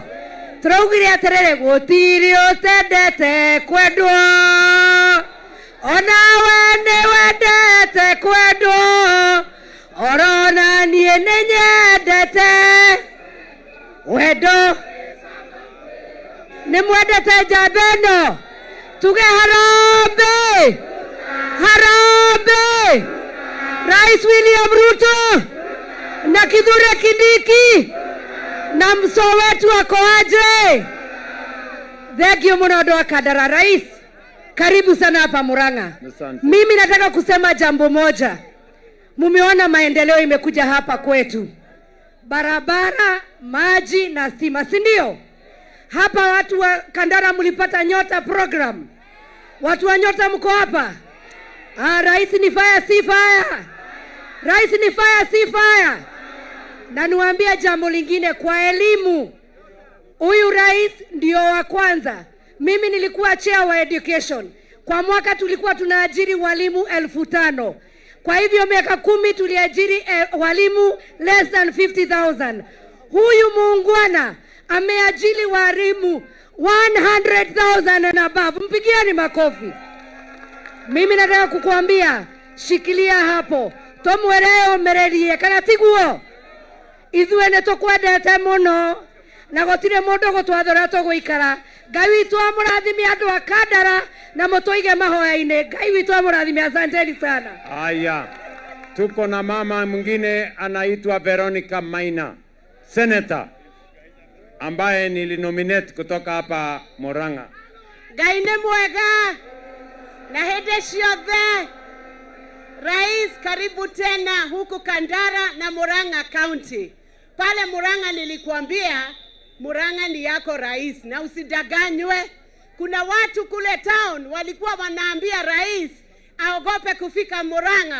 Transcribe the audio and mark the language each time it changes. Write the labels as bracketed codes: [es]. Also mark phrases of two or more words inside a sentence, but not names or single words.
[ki] Tũraugire atĩrĩrĩ gũtirĩ ũtendete kwendwo onawe nĩ wendete kwendwo orona niĩ nĩ nyendete wendo. Nĩ mwendete njamba ĩno tuge harambĩ Rais William Ruto na Kithure Kindiki na mso wetu wako aje. [en] Thank you [ki] muno andũ a Kandara. [sw] Rais, karibu sana hapa Murang'a. Mimi nataka kusema jambo moja. Mumeona maendeleo imekuja hapa kwetu, barabara, maji na stima, si ndio? Hapa watu wa Kandara mlipata nyota program. Watu wa nyota mko hapa. Rais ni fire si fire. Rais ni fire si fire. Na niwaambia jambo lingine kwa elimu. Huyu rais ndio wa kwanza. Mimi nilikuwa chair wa education. Kwa mwaka tulikuwa tunaajiri walimu 5,000. Kwa hivyo miaka 10 tuliajiri walimu [en] less than [sw] 50,000. Huyu muungwana ameajiri walimu 100,000 [en] and above. [sw] Mpigieni makofi. Mimi nataka kukuambia, shikilia hapo. [ki] Tomwereo mererie kana tiguo. Ithuĩ nĩ tũkwendete mũno na gũtirĩ mũndũ gũtwathora tũgũikara. Ngai witũ amũrathime andũ a Kandara na mũtũige mahoya-inĩ. Ngai witũ amũrathime, [sw] asanteni sana. Haya, tuko na mama mwingine anaitwa Veronica Maina, senator ambaye nilinominate kutoka hapa Murang'a. [ki] Ngai nĩ mwega na hĩndĩ ciothe. [sw] Rais, karibu tena huku Kandara na Murang'a County. Pale Murang'a nilikuambia Murang'a ni yako rais, na usidanganywe. Kuna watu kule town walikuwa wanaambia rais aogope kufika Murang'a.